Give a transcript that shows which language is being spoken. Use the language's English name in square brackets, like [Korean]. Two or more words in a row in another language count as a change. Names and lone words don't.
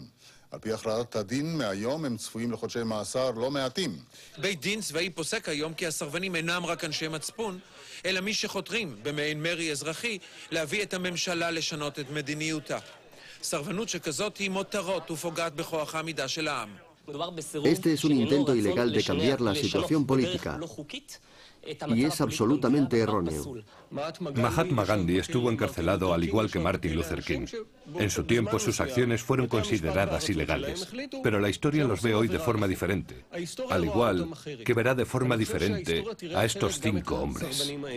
[Hebrew] על פי הכרעת הדין מהיום הם צפויים לחודשי מאסר לא מעטים. בית דין צבאי פוסק היום כי הסרבנים אינם רק אנשי מצפון, אלא מי שחותרים במעין מרי אזרחי להביא את הממשלה לשנות את מדיניותה. סרבנות שכזאת היא מותרות ופוגעת בכוח העמידה של העם. [Spanish] Este es un intento ilegal de cambiar la situación política. Y es absolutamente erróneo. Mahatma Gandhi estuvo encarcelado al igual que Martin Luther King. En su tiempo sus acciones fueron consideradas ilegales, pero la historia los ve hoy de forma diferente, al igual que verá de forma diferente a estos 5 hombres.